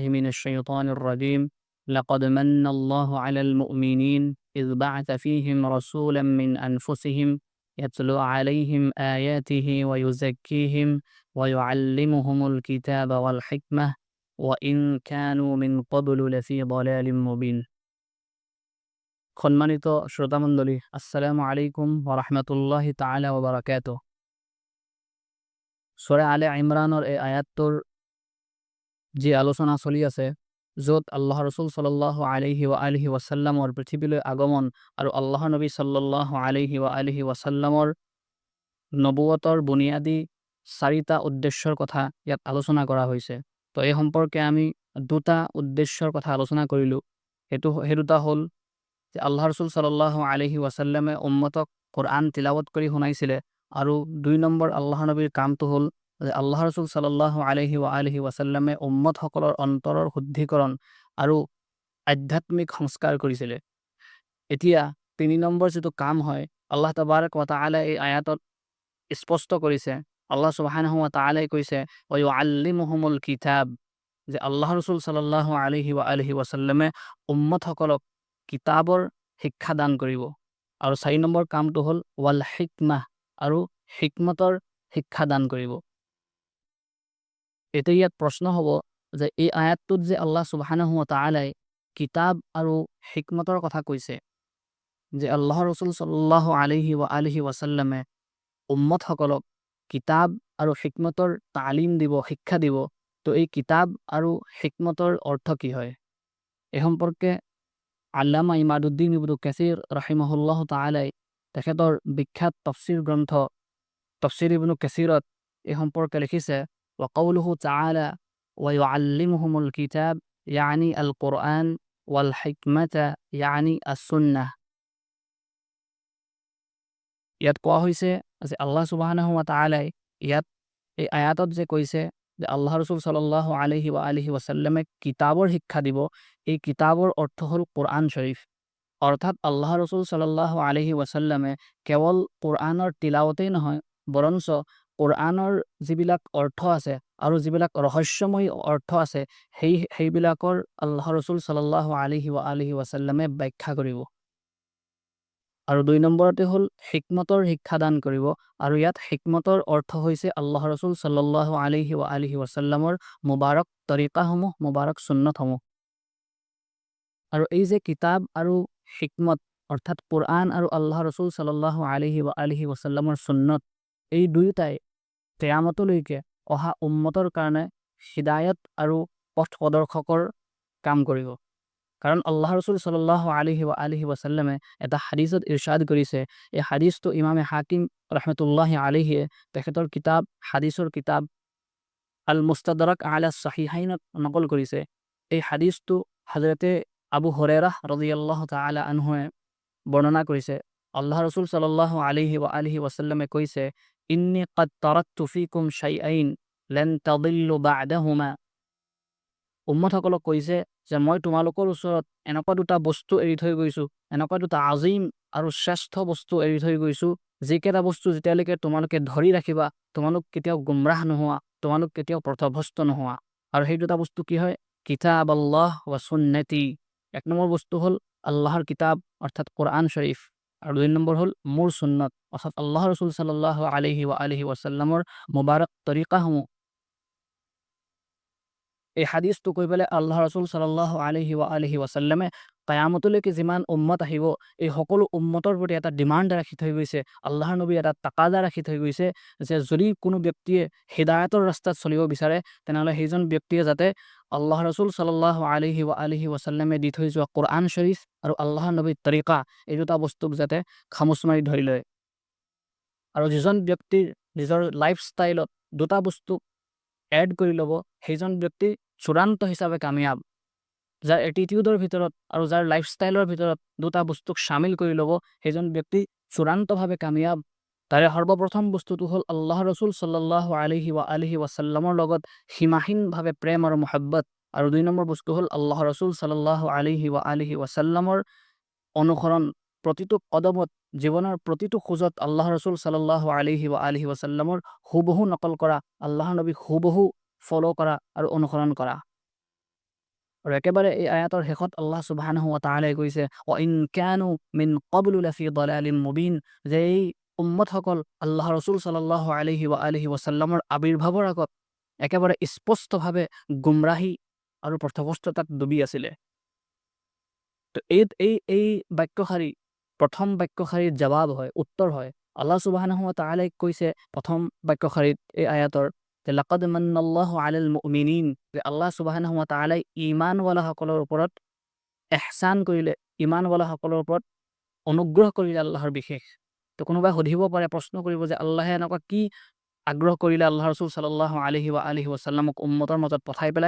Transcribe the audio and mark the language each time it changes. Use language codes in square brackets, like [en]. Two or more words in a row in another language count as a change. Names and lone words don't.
[ar] من الشيطان الرجيم لقد من الله على المؤمنين إذ بعث فيهم رسولا من أنفسهم يتلو عليهم آياته ويزكيهم ويعلمهم الكتاب والحكمة وإن كانوا من قبل لفي ضلال مبين [as] সম্মানিত শ্রোতামণ্ডলী [ar] السلام عليكم ورحمة الله تعالى وبركاته [as] সূরা আলে ইমরানৰ এই আয়াতটোৰ যি আলোচনা চলি আছে য'ত আল্লাহ ৰাসূল [ar] صلى الله عليه وعلى آله وسلم [as] পৃথিৱীলৈ আগমন আৰু আল্লাহৰ নবী [ar] صلى الله عليه وعلى آله وسلم [as] নবুৱতৰ বুনিয়াদী চাৰিটা উদ্দেশ্যৰ কথা ইয়াত আলোচনা কৰা হৈছে। তো এই সম্পৰ্কে আমি দুটা উদ্দেশ্যৰ কথা আলোচনা কৰিলোঁ। সেই দুটা হ'ল যে আল্লাহ ৰসুল [ar] صلى الله عليه وسلم [as] উম্মতক কোৰআন তিলাৱত কৰি শুনাইছিলে, আৰু ২ নম্বৰ আল্লাহ নবীৰ কামটো হ'ল যে আল্লাহ ৰসুল [ar] صلى الله عليه وعلى آله وسلم [as] উম্মতসকলৰ অন্তৰৰ শুদ্ধিকৰণ আৰু আধ্যাত্মিক সংস্কাৰ কৰিছিলে। এতিয়া ৩ নম্বৰ যিটো কাম হয়, আল্লাহ [ar] تبارك وتعالى [as] এই আয়াতত স্পষ্ট কৰিছে। আল্লাহ [ar] سبحانه وتعالى [as] কৈছে [ar] ويعلمهم الكتاب, [as] যে আল্লাহ ৰসুল [ar] صلى الله عليه وعلى آله وسلم [as] উম্মতসকলক কিতাবৰ শিক্ষা দান কৰিব। আৰু ৪ নম্বৰ কামটো হ'ল [ar] والحكمة, [as] আৰু হিকমতৰ শিক্ষা দান কৰিব। এতিয়া ইয়াত প্ৰশ্ন হ'ব যে এই আয়াতটোত যে আল্লাহ [ar] سبحانه وتعالى [as] কিতাব আৰু হিকমতৰ কথা কৈছে, যে আল্লাহ ৰসুল [ar] صلى الله عليه وعلى آله وسلم [as] উম্মতসকলক কিতাব আৰু হিকমতৰ তালিম দিব, শিক্ষা দিব। তো এই কিতাব আৰু হিকমতৰ অৰ্থ কি হয়? এই সম্পৰ্কে আল্লামা ইমাদুদ্দিন ইবনু কাসিৰ [ar] رحمه الله تعالى [as] তেখেতৰ বিখ্যাত তফসিৰ গ্ৰন্থ তফসিৰ ইবনু কাসিৰত এই সম্পৰ্কে লিখিছে [ar] وقوله تعالى ويعلمهم الكتاب يعني القرآن والحكمة يعني السنة. [as] ইয়াত কোৱা হৈছে যে আল্লাহ [ar] سبحانه وتعالى [as] ইয়াত এই আয়াতত যে কৈছে যে আল্লাহ ৰসুল [ar] صلى الله عليه وعلى آله وسلم [as] কিতাবৰ শিক্ষা দিব, এই কিতাবৰ অৰ্থ হ'ল কোৰআন শৰীফ। অৰ্থাৎ আল্লাহ ৰসুল [ar] صلى الله عليه وسلم [as] কেৱল কোৰআনৰ তিলাৱতেই নহয়, বৰঞ্চ কোৰআনৰ যিবিলাক অৰ্থ আছে আৰু যিবিলাক ৰহস্যময়ী অৰ্থ আছে সেইবিলাকৰ আল্লাহ ৰসুল [ar] صلى الله عليه وعلى آله وسلم [as] ব্যাখ্যা কৰিব। আৰু ২ নম্বৰতে হ'ল হিকমতৰ শিক্ষা দান কৰিব। আৰু ইয়াত হিকমতৰ অৰ্থ হৈছে আল্লাহ ৰসুল [ar] صلى الله عليه وعلى آله وسلم [as] মুবাৰক তৰিকাসমূহ, মুবাৰক সুন্নতসমূহ। আৰু এই যে কিতাব আৰু হিকমত, অৰ্থাৎ কোৰআন আৰু আল্লাহ ৰসুল [ar] صلى الله عليه وعلى آله وسلم [as] সুন্নত, এই দুয়োটাই কিয়ামতলৈকে অহা উম্মতৰ কাৰণে হিদায়ত আৰু পথ প্ৰদৰ্শকৰ কাম কৰিব। কাৰণ আল্লাহ ৰসুল [ar] صلى الله عليه وعلى آله وسلم [as] এটা হাদিছত ইৰশাদ কৰিছে। এই হাদিছটো ইমামে হাকিম [ar] رحمة الله عليه [as] তেখেতৰ কিতাব হাদিছৰ কিতাব আল মুস্তাদৰাক আলা সহিহাইনত নকল কৰিছে। এই হাদিছটো হযৰতে আবু হুৰায়ৰা [ar] رضي الله تعالى عنه [as] বৰ্ণনা কৰিছে। আল্লাহ ৰসুল [ar] صلى الله عليه وعلى آله وسلم [as] কৈছে, [ar] إني قد تركت فيكم شيئين لن تضلوا بعدهما. [as] উম্মতসকলক কৈছে যে মই তোমালোকৰ ওচৰত এনেকুৱা দুটা বস্তু এৰি থৈ গৈছোঁ, এনেকুৱা দুটা আজিম আৰু শ্ৰেষ্ঠ বস্তু এৰি থৈ গৈছোঁ, যিকেইটা বস্তু যেতিয়ালৈকে তোমালোকে ধৰি ৰাখিবা, তোমালোক কেতিয়াও গুমৰাহ নোহোৱা, তোমালোক কেতিয়াও পথভ্ৰষ্ট নোহোৱা। আৰু সেই দুটা বস্তু কি হয়? [ar] كتاب الله وسنتي. [as] ১ নম্বৰ বস্তু হ'ল আল্লাহৰ কিতাব অৰ্থাৎ কোৰআন শৰীফ, আৰু ২ নম্বৰ হ'ল মোৰ সুন্নত অৰ্থাৎ আল্লাহ ৰসুল [ar] صلى الله عليه وعلى آله وسلم [as] মুবাৰক তৰিকাসমূহ। এই হাদিছটো কৈ পেলাই আল্লাহ ৰসুল [ar] صلى الله عليه وعلى آله وسلم [as] কিয়ামতলৈকে যিমান উম্মত আহিব, এই সকলো উম্মতৰ প্ৰতি এটা ডিমাণ্ড ৰাখি থৈ গৈছে। আল্লাহৰ নবী এটা তাকাজা ৰাখি থৈ গৈছে যে যদি কোনো ব্যক্তিয়ে হিদায়াতৰ ৰাস্তাত চলিব বিচাৰে, তেনেহ'লে সেইজন ব্যক্তিয়ে যাতে আল্লাহ ৰসুল [ar] صلى الله عليه وعلى آله وسلم [as] দি থৈ যোৱা কোৰআন শৰীফ আৰু আল্লাহৰ নবীৰ তৰিকা, এই দুটা বস্তুক যাতে খামোচ মাৰি ধৰি লয়। আৰু যিজন ব্যক্তিৰ নিজৰ লাইফষ্টাইলত দুটা বস্তু এড কৰি ল'ব, সেইজন ব্যক্তি চূড়ান্ত হিচাপে কামিয়াব। যাৰ এটিটিউডৰ ভিতৰত আৰু যাৰ লাইফষ্টাইলৰ ভিতৰত দুটা বস্তুক শামিল কৰি ল'ব, সেইজন ব্যক্তি চূড়ান্তভাৱে কামিয়াব। তাৰে সৰ্বপ্ৰথম বস্তুটো হ'ল আল্লাহ ৰচুল [ar] صلى الله عليه وعلى آله وسلم [as] লগত সীমাহীনভাৱে প্ৰেম আৰু মহব্বত। আৰু ২ নম্বৰ বস্তু হ'ল আল্লাহ ৰচুল [ar] صلى الله عليه وعلى آله وسلم [as] অনুসৰণ। প্ৰতিটো কদমত, জীৱনৰ প্ৰতিটো খোজত আল্লাহ ৰচুল [ar] صلى الله عليه وعلى آله وسلم [as] হুবহু নকল কৰা, আল্লাহৰ নবীক হুবহু ফলো কৰা আৰু অনুসৰণ কৰা। আৰু একেবাৰে এই আয়াতৰ শেষত আল্লাহ [ar] سبحانه وتعالى [as] কৈছে, [ar] "وإن كانوا من قبل لفي ضلال مبين", [as] যে এই উম্মতসকল আল্লাহ ৰচুল [ar] صلى الله عليه وعلى آله وسلم [as] আবিৰ্ভাৱৰ আগত একেবাৰে স্পষ্টভাৱে গুমৰাহী আৰু পথভ্ৰষ্টতাত ডুবি আছিলে। তো এই বাক্যশাৰী প্ৰথম বাক্যশাৰীৰ জবাব হয়, উত্তৰ হয়। আল্লাহ [ar] سبحانه وتعالى [as] কৈছে প্ৰথম বাক্যশাৰীত এই আয়াতৰ যে [ar] لقد من الله على المؤمنين, [as] যে আল্লাহ [ar] سبحانه وتعالى [as] ঈমানৱালাসকলৰ ওপৰত এহছান কৰিলে, ঈমানৱালাসকলৰ ওপৰত অনুগ্ৰহ কৰিলে আল্লাহৰ বিশেষ। তো কোনোবাই সুধিব পাৰে, প্ৰশ্ন কৰিব যে আল্লাহে এনেকুৱা কি আগ্ৰহ কৰিলে আল্লাহ ৰচুল [ar] صلى الله عليه وعلى آله وسلم [as] উম্মতৰ মাজত পঠাই পেলাই?